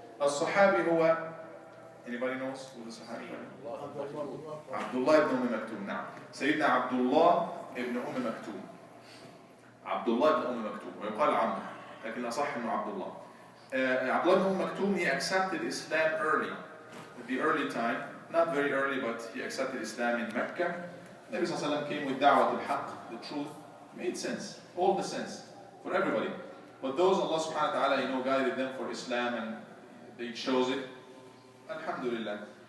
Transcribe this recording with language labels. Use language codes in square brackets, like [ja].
[ar] الصحابي هو, [en] anybody knows who the Sahabi is? [ar] Abdullah ibn Umm-Maktoom. نعم. سيدنا Abdullah ibn Umm-Maktoom. Abdullah ibn Umm-Maktoom ويقال عمرو لكن الأصح إنه Abdullah. [en] Abdullah ibn Umm-Maktoom, he accepted Islam early, at the early time, not very early, but he accepted Islam in Mecca. Nabi sallallahu alaihi wasallam came with da'wat al-haq, the truth, made sense, all the sense for everybody. But those Allah subhanahu wa ta'ala, guided them for Islam and they chose it. Alhamdulillah.